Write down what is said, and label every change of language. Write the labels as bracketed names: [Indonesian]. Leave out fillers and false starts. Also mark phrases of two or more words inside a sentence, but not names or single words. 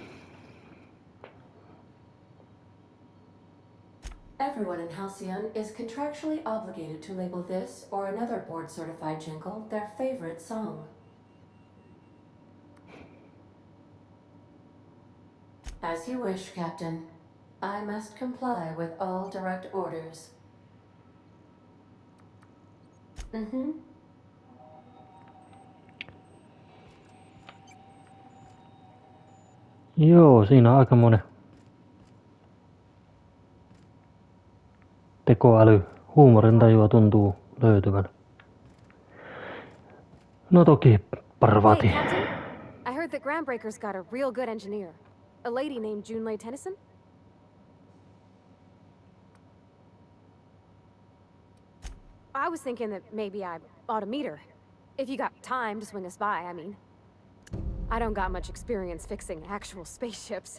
[English] Everyone in Halcyon is contractually obligated to label this or another board-certified jingle their favorite song. As you wish, Captain. I must comply with all direct orders. [Finnish] Joo, siinä aikamoinen tekoäly, huumorintajua tuntuu löytyvän. No toki parvati. [English] Hey, Captain. I heard that Groundbreakker's got a real good engineer. A lady named Junlei Tennyson? I was thinking that maybe I ought to meet her. If you got time to swing us by, I mean. I don't got much experience fixing actual spaceships.